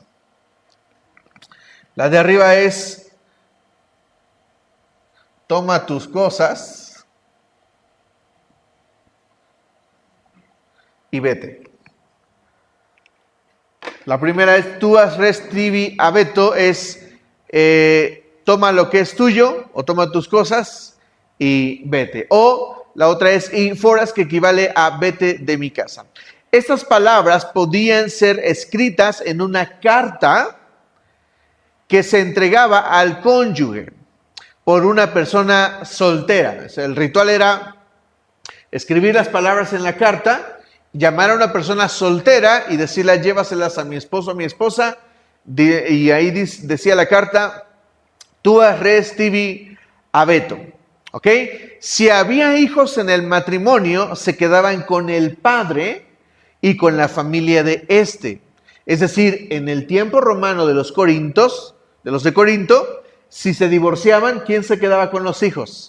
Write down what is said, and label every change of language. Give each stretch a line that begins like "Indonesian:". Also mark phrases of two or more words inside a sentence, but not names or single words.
Spanish: La de arriba es toma tus cosas y vete. La primera es
Latin: tu as res tibi abeto,
Spanish: es toma lo que es tuyo o toma tus cosas y vete. O la otra es
Latin: y foras,
Spanish: que equivale a vete de mi casa. Estas palabras podían ser escritas en una carta que se entregaba al cónyuge por una persona soltera. O sea, el ritual era escribir las palabras en la carta, llamar a una persona soltera y decirle, llévaselas a mi esposo o a mi esposa, y ahí decía la carta,
Latin: tu as res tibi abeto.
Spanish: ¿Ok? Si había hijos en el matrimonio, se quedaban con el padre y con la familia de este. Es decir, en el tiempo romano de los Corintos, de los de Corinto, si se divorciaban, ¿quién se quedaba con los hijos?